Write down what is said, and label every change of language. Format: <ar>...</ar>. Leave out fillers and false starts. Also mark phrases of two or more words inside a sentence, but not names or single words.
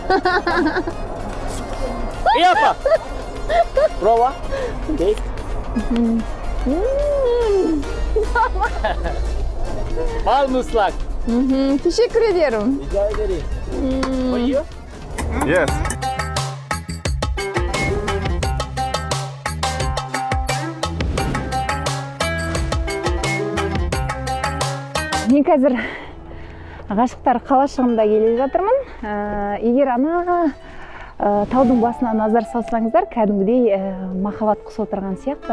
<tr>Yapma. Prova. Okay. Al muslak. Teşekkür ederim. Rica ederim. Koyuyor.</tr> <en>Yes.</en> <kk>Мен қазір ғашықтар қалашығында келе жатырмын. Егер ана таудың басына назар салсаңыздар, кәдімгідей махаббат құсы отырған сияқты.</kk>